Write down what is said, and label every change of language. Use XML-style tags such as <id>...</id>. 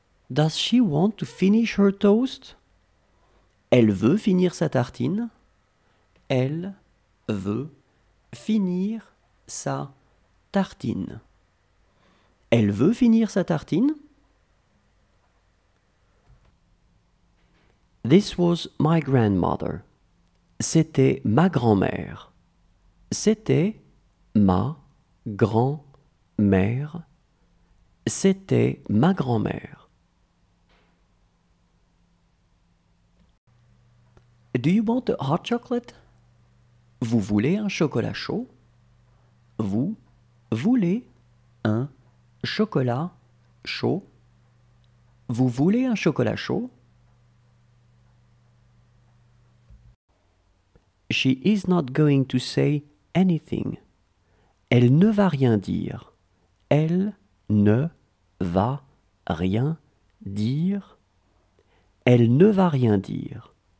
<en>Does she want to finish her toast?</en> <fr>Elle veut finir sa tartine. Elle veut finir sa tartine. Elle veut finir sa tartine.</fr> <en>This was my grandmother.</en> <fr>C'était ma grand-mère. C'était ma grand-mère. C'était ma grand-mère.</fr> <en>Do you want a hot chocolate?</en> <fr>Vous voulez un chocolat chaud? Vous voulez un chocolat chaud? Vous voulez un chocolat chaud?</fr> <en>She is not going to say anything.</en> <fr>Elle ne va rien dire. Elle ne va rien dire. Elle ne va rien dire.</fr>